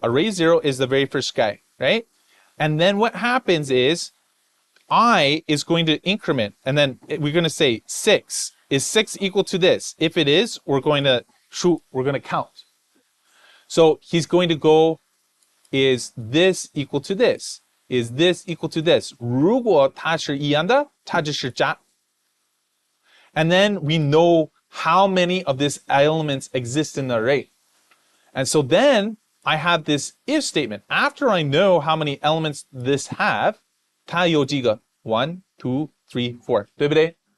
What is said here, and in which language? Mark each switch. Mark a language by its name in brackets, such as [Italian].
[English] Array 0 is the very first guy, right? And then what happens is I is going to increment, and then we're going to say 6. Is 6 equal to this? If it is, we're going to count. So he's going to go, is this equal to this? Is this equal to this? [Chinese] 如果它是一样的，它就是加。 [English] And then we know how many of these elements exist in the array. And so then I have this if statement. After I know how many elements this have, [Chinese] 它有几个? [English] 1, 2, 3, 4. [Chinese] 对不对?